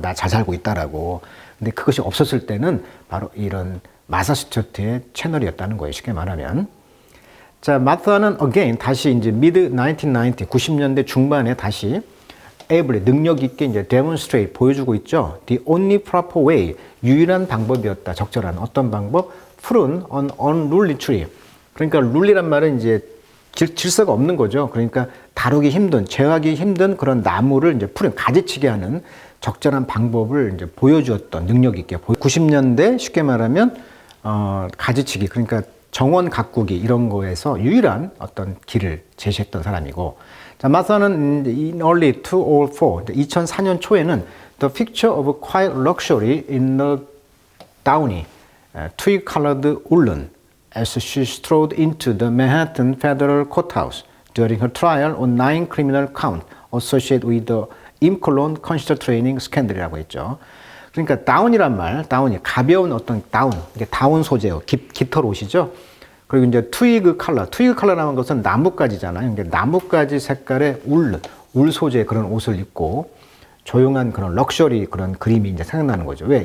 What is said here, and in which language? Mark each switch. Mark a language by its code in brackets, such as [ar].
[ko] 나 잘 살고 있다라고. 근데 그것이 없었을 때는 바로 이런 마사 스튜어트의 채널이었다는 거예요. 쉽게 말하면. 자, 마사는 again 다시 이제 mid 1990, 90년대 중반에 다시 able, 능력 있게 이제 demonstrate 보여주고 있죠. [en] The only proper way, [ko] 유일한 방법이었다. 적절한 어떤 방법? [en] 푸른 an unruly tree. [ko] 그러니까 룰리란 말은 이제 질서가 없는 거죠. 그러니까 다루기 힘든, 제어하기 힘든 그런 나무를 이제 푸른 가지치게 하는 적절한 방법을 이제 보여주었던 능력 있게. 90년대 쉽게 말하면 가지치기, 그러니까 정원 가꾸기 이런 거에서 유일한 어떤 길을 제시했던 사람이고, 자, 마사는 [en] in early 2004, [ko] 2004년 초에는 [en] The Picture of Quiet Luxury in the Downy, twig-colored woolen, as she strode into the Manhattan Federal Courthouse during her trial on 9 criminal counts associated with the [ko] 임콜론 컨시더 트레이닝 스캔들이라고 했죠. 그러니까 다운이란 말, 다운이 가벼운 어떤 다운, 이게 다운 소재요. 깃털 옷이죠. 그리고 이제 트위그 컬러라는 것은 나뭇가지잖아요. 그러니까 나뭇가지 색깔의 울 소재의 그런 옷을 입고 조용한 그런 럭셔리 그런 그림이 이제 생각나는 거죠. 왜?